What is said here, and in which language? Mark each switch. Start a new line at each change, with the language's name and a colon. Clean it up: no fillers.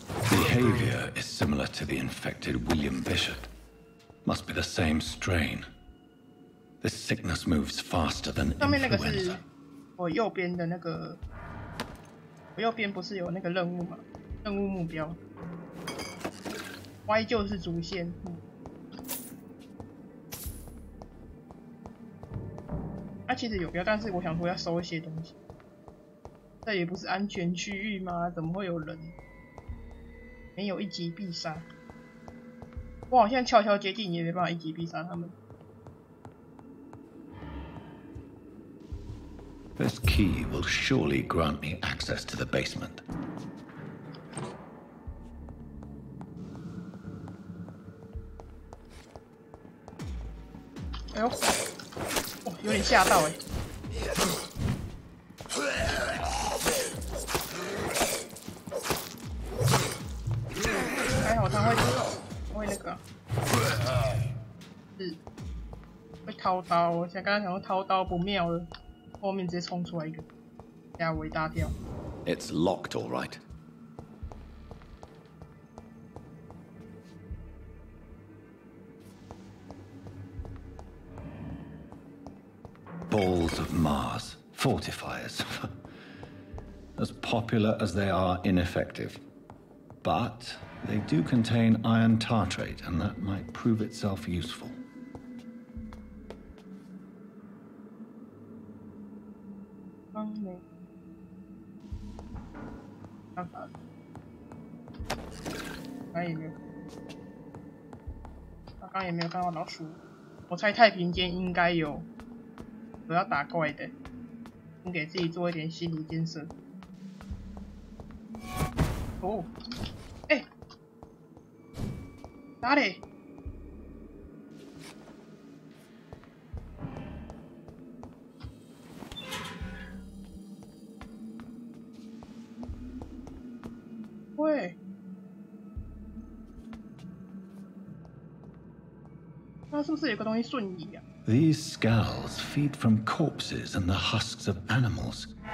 English: Behavior is similar to the infected William Bishop. Must be the same strain. This sickness moves faster than
Chinese: 上面那个是
English: influenza.
Chinese: 我右边的那个，我右边不是有那个任务吗？任务目标 ，Y 就是主线。它其实有标，但是我想说要收一些东西。这也不是安全区域吗？怎么会有人？没有一击必杀。我好像悄悄接近，也没办法一击必杀他们。
English: This key will surely grant me access to the basement.
Chinese: 哎呦，哦，有点吓到哎。还好他会那个，是会掏刀。我刚刚想说掏刀不妙了，后面直接冲出来一个，吓我一大跳。
English: It's locked, all right. Balls of Mars, fortifiers. As popular as they are ineffective. But they do contain iron tartrate, and that might prove itself useful.
Chinese: 没办法，刚也没有，刚刚也没有看到老鼠。我猜太平间应该有要打怪的，先给自己做一点心理建设。哦，哎，哪里？喂，那是不是有个东西瞬移啊？
English: These scowls feed from corpses and the husks of animals.